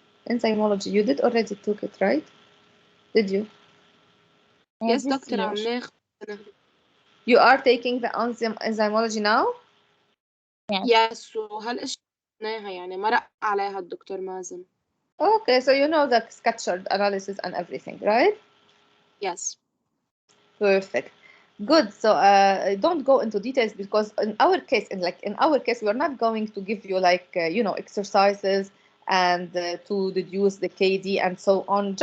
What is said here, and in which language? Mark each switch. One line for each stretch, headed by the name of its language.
English: Enzymology, you did already took it, right? Did you? Yes, doctor,
Arabic: عم ناخد.
English: You are taking the enzymology now? Yes,
Arabic: وهالاشياء قلناها يعني مرق عليها الدكتور مازن.
English: Okay, so you know the structured analysis and everything, right? Yes. Perfect. Good. So don't go into details, because in our case, we're not going to give you like exercises and to deduce the KD and so on.